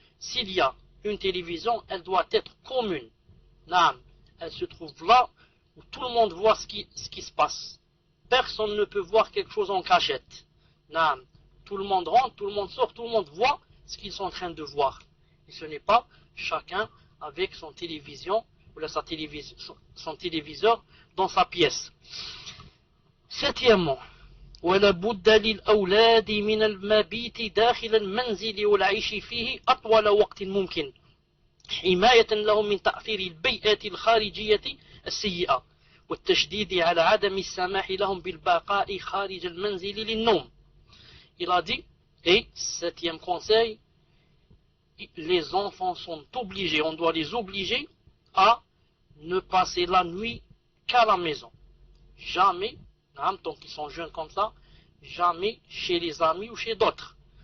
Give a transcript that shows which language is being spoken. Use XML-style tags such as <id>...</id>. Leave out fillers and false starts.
<fr>S'il y a une télévision, elle doit être commune. Elle se trouve là où tout le monde voit ce qui se passe. Personne ne peut voir quelque chose en cachette. Tout le monde rentre, tout le monde sort, tout le monde voit ce qu'ils sont en train de voir. Et ce n'est pas chacun avec son télévision ou son téléviseur dans sa pièce. Septièmement,</fr> <ar>ولا بد للأولاد من المبيت داخل المنزل والعيش فيه أطول وقت ممكن حماية لهم من تأثير البيئة الخارجية السيئة والتشديد على عدم السماح لهم بالبقاء خارج المنزل للنوم.</ar> <fr>Il a dit, et septième conseil, les enfants sont obligés, on doit les obliger à ne passer la nuit qu'à la maison. Jamais, tant qu'ils sont jeunes comme ça, jamais chez les amis ou chez d'autres.</fr>